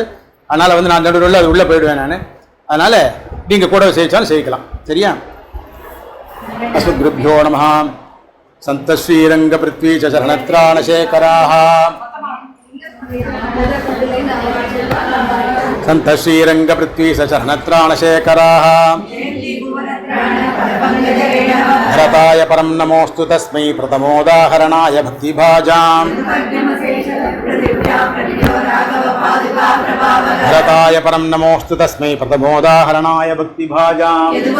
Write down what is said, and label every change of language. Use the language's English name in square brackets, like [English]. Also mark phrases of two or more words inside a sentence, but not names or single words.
[Tamil] அதனால் வந்து நான் நடுவில் அது உள்ளே போயிடுவேன் நான். அதனால் நீங்கள் கூட செய்யிச்சாலும் செய்யலாம். [Sanskrit] சரியா? अस्मद्गुरुभ्यो नमः. सन्त श्रीरङ्ग पृथ्वी चरणत्राणशेखराः. सन्त श्रीरङ्ग पृथ्वी चरणत्राणशेखराः. भरताय परम नमोस्तु तस्मै प्रथमोदाहरणाय भक्तिभाजाम्. भरताय परम नमोस्तु तस्मै प्रथमोदाहरणाय भक्तिभाजाम्.